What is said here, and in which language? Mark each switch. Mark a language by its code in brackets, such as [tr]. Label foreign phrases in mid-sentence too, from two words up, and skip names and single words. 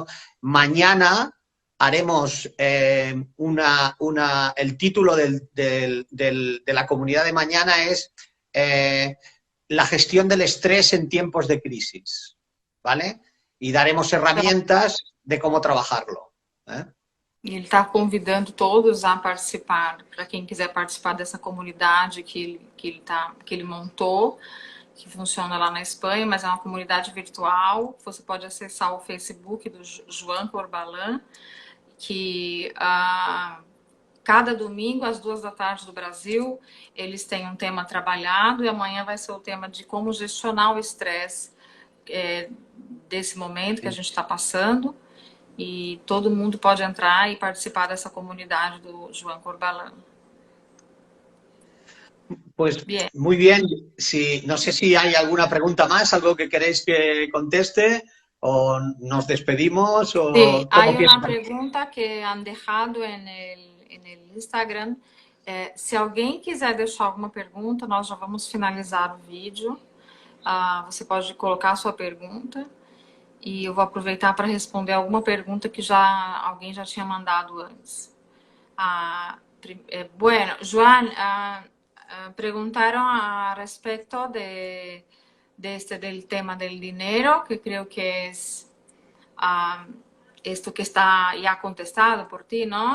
[es] Mañana haremos el título de la comunidad de mañana es la gestión del estrés en tiempos de crisis, ¿vale? Y daremos herramientas de cómo trabajarlo. [pt] E ele está convidando todos a participar, para quem quiser participar dessa comunidade que ele montou, que funciona lá na Espanha, mas é uma comunidade virtual. Você pode acessar o Facebook do Joan Corbalan, que cada domingo, às 2 da tarde do Brasil, eles têm um tema trabalhado e amanhã vai ser o tema de como gestionar o estresse desse momento que a gente está passando. E todo mundo pode entrar [es] y participar de esa comunidad [pt] do Joan Corbalan. [es] Pues bien. Muy bien. No sé si hay alguna pregunta más, algo que queréis que conteste o nos despedimos. [pt] O [es] sí, hay una pregunta que han dejado en el Instagram. [pt] Se alguém quiser deixar alguma pergunta, nós já vamos finalizar o vídeo. Você pode colocar a sua pergunta. E eu vou aproveitar para responder alguma pergunta que alguém já tinha mandado antes. [es] Bueno, Joan, preguntaron a respecto del tema del dinero, que creo que es esto que está ya contestado por ti, ¿no?